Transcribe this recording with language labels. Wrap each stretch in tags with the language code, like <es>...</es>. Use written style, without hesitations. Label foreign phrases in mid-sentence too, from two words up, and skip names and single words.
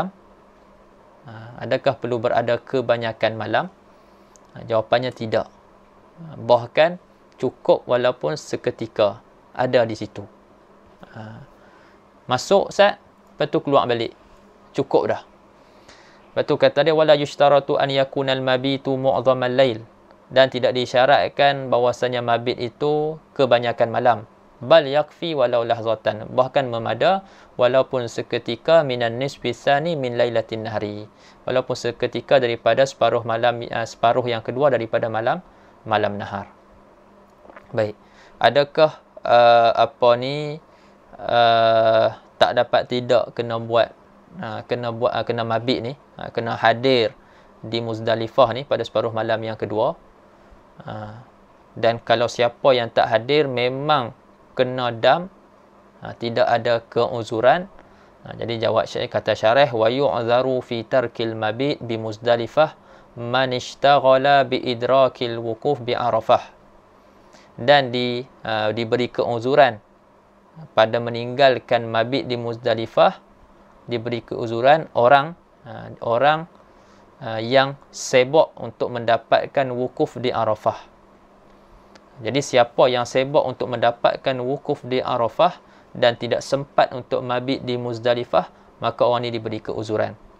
<ms>Adakah perlu berada kebanyakan malam? Jawapannya tidak. Bahkan cukup walaupun seketika ada di situ. Masuk Ustaz, lepas tu keluar balik. Cukup dah. Lepas tu kata dia</ms> <ar>ولا يشترط أن يكون المبيت معظم الليل.</ar> <ms>Dan tidak disyaratkan bahawasanya mabit itu kebanyakan malam.</ms> <ar>بل يكفي ولو لحظة.</ar> <ms>Bahkan memada walaupun seketika</ms> <ar>من النصف الثاني من ليلة النحر.</ar> <ms>Walaupun seketika daripada separuh yang kedua daripada malam nahar. Baik. Adakah tak dapat tidak kena mabit ni, kena hadir di Muzdalifah ni pada separuh malam yang kedua? Dan kalau siapa yang tak hadir memang kena dam, tidak ada keuzuran. Jadi jawab kata syarah</ms> <ar>ويعذر في ترك المبيت بمزدلفة من اشتغل بإدراك الوقوف بعرفة.</ar> <ms>Dan diberi keuzuran pada meninggalkan mabit di Muzdalifah, diberi keuzuran orang yang sibuk untuk mendapatkan wukuf di Arafah. Jadi siapa yang sibuk untuk mendapatkan wukuf di Arafah dan tidak sempat untuk mabit di Muzdalifah, maka orang ini diberi keuzuran.</ms>